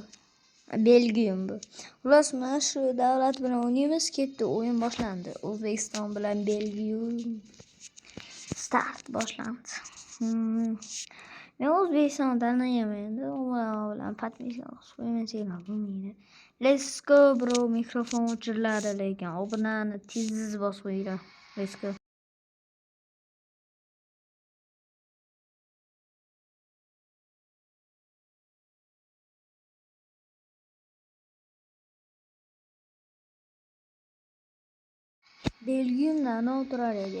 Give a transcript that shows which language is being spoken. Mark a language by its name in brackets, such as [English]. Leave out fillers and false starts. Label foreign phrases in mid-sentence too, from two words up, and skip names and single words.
[Uzbek] Belgiya bu. Xullas, mana shu davlat bilan o'ynaymiz. Ketdi, o'yin boshlandi. O'zbekiston bilan Belgiya start boshlandi. Men O'zbekistonni tanimayman endi. Ular bilan podpiska bo'lmaydi. [English] Let's go bro, [Uzbek] mikrofon o'chiriladi lekin obunani tez bosib qo'yinglar. [English] Let's go. [Uzbek] Belgiumdan o'tirar edi.